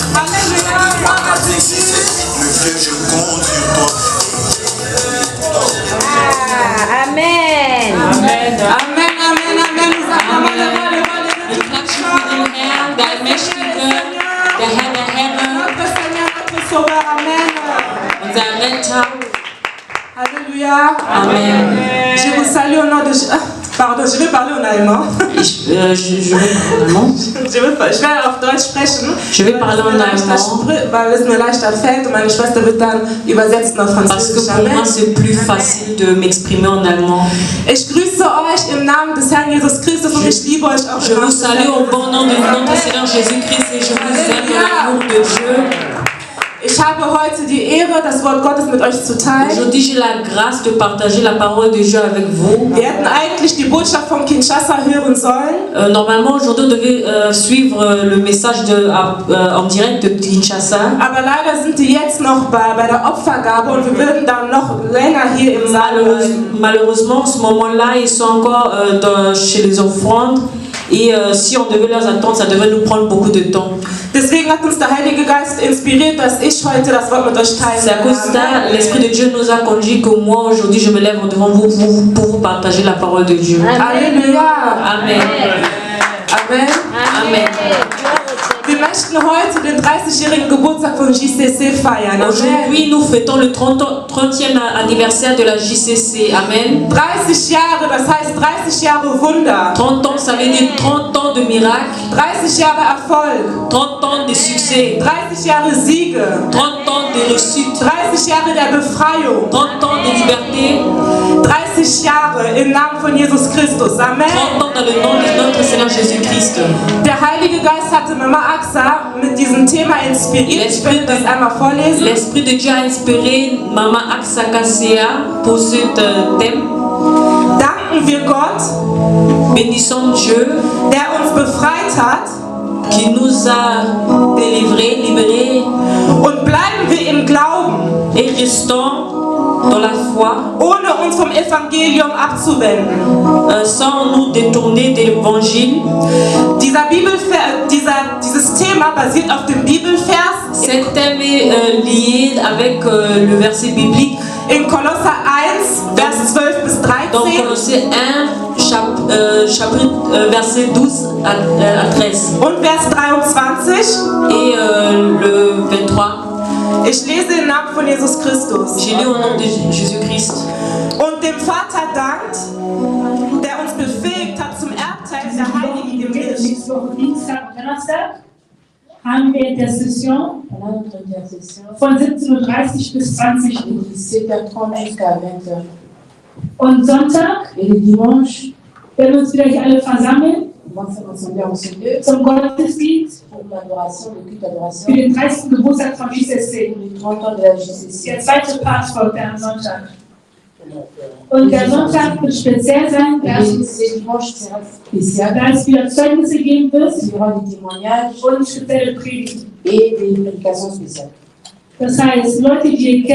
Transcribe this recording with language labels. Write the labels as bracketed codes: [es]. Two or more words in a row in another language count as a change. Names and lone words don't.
[fr] Si c'est le vieux, je compte sur toi. Amen. Amen. Amen, amen, amen. Nous acclamons le roi [de] der Mächtige, der Herr der Herren, [fr] notre Seigneur, notre Sauveur. Amen. [de] unser Retter. [fr] Alléluia. Amen. Je vous salue au nom de Jésus. Pardon, je vais parler en allemand. Je vais allemand. Je vais [de] auf Deutsch sprechen. [fr] Je vais parler en allemand. [de] Weil es mir leichter fällt und meine Schwester wird dann übersetzen auf [fr] Parce que [de] Französisch. [fr] pour moi, c'est plus facile de m'exprimer en allemand. [de] Ich grüße euch im Namen des Herrn Jesus Christus und ich liebe euch auch. [fr] Je vous salue au bon nom de notre Seigneur Jésus-Christ et je vous aime dans l'amour de Dieu. [de] Ich Ich habe heute die Ehre, das Wort Gottes mit euch zu teilen. [fr] Aujourd'hui, j'ai la grâce de partager la parole de Dieu avec vous. [de] Wir hätten eigentlich die Botschaft von Kinshasa hören sollen. [fr] Normalement, aujourd'hui, on devait suivre le message en direct de Kinshasa. [de] Aber leider sind die jetzt noch bei der Opfergabe und wir würden dann noch länger hier im Saal bleiben. [fr] Malheureusement, en ce moment-là, ils sont encore chez les offrandes. Et si on devait leur attendre, ça devrait nous prendre beaucoup de temps. [de] Deswegen hat uns der Heilige Geist inspiriert, dass ich heute das Wort mit euch teilen [fr] C'est à cause de ça, l'Esprit de Dieu nous a conduit que moi, aujourd'hui, je me lève devant vous pour vous partager la parole de Dieu. Alléluia. Amen. Amen. Amen. [de] Wir möchten heute den 30-jährigen Geburtstag von JCC feiern. [fr] Aujourd'hui, nous fêtons le 30e anniversaire de la JCC. Amen. [de] 30 Jahre, das heißt 30 Jahre Wunder. [fr] 30 ans, ça veut dire 30 ans de miracles. [de] 30 Jahre Erfolg. [fr] 30 ans de succès. [de] 30 Jahre Siege. [fr] 30 ans de réussite. [de] 30 Jahre der Befreiung. [fr] 30 ans de liberté. [de] 30 Jahre im Namen von Jesus Christus. [fr] Amen. 30 ans dans le nom de notre Seigneur Jésus-Christ. [de] Der Heilige Geist hatte Mama Axa mit diesem Thema inspiriert. Ich will das einmal vorlesen. [fr] L'Esprit de Dieu a inspiré Maman Axa Kassia pour ce thème. [de] Danken wir Gott, [fr] Bénissons Dieu, [de] der uns befreit hat, [fr] qui nous a délivrés, libérés, [de] und bleiben wir im Glauben, [fr] et restons dans la foi, [de] ohne uns vom Evangelium abzuwenden. [fr] Sans nous détourner de l'évangile. [de] Dieses Thema basiert auf dem Bibelvers. [fr] Cet thème est lié avec le verset biblique. [de] In Kolosser 1, Vers 12 bis 13. [fr] Dans Colossiens 1, chapitre verset 12 à 13. [de] Und Vers 23. [fr] Et le 23. [de] Ich lese im Namen von Jesus Christus. [fr] Je lis au nom de Jésus-Christ. [de] Und dem Vater dankt, der uns befähigt hat zum Erbteil der Heiligen im Licht. Nächste Woche Dienstag, Donnerstag haben wir Intercession von 17:30 Uhr bis 20 Uhr. [fr] 17h30 jusqu'à 20h. [de] Und Sonntag [fr] Et le dimanche, [de] werden wir uns wieder hier alle versammeln [fr] on va se rassembler en ce lieu [de] zum Gottesdienst [fr] pour l'adoration, le culte [de] für [fr] d'adoration, [de] den 30. Geburtstag von JCC. [fr] les 30 ans de la JCC. [de] Der zweite Part folgt am Sonntag. Und der Sonntag wird speziell sein, [fr] Et ce dimanche sera spécial. [de] da es wieder Zeugnisse geben wird [fr] Il y aura des témoignages [de] und spezielle Predigten. [fr] et des prédications spéciales. [de] Das heißt, Leute, die ihr